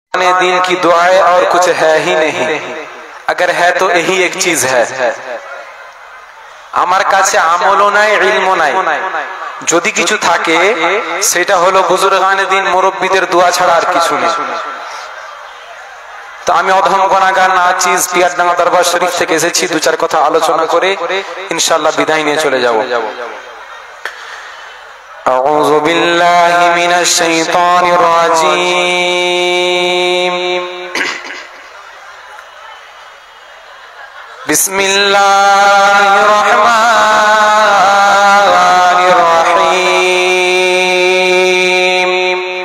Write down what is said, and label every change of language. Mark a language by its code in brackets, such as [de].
[hi] दिन की दुआएं और कुछ है ही नहीं, अगर है तो यही एक चीज है। [bn] আমার কাছে আমলও নাই, ইলমও নাই, যদি কিছু থাকে সেটা হলো বুজুর্গানে দিন মুরব্বিদের দোয়া ছাড়া আর কিছু নেই। তো আমি অধম গুনাহগার নাচিজ পিয়ারডাঙ্গা দরবার শরীফ থেকে এসেছি, দু চার কথা আলোচনা করে ইনশাআল্লাহ বিদায় নিয়ে চলে যাব। [ar] أعوذ بالله من الشيطان الرجيم بسم الله الرحمن الرحيم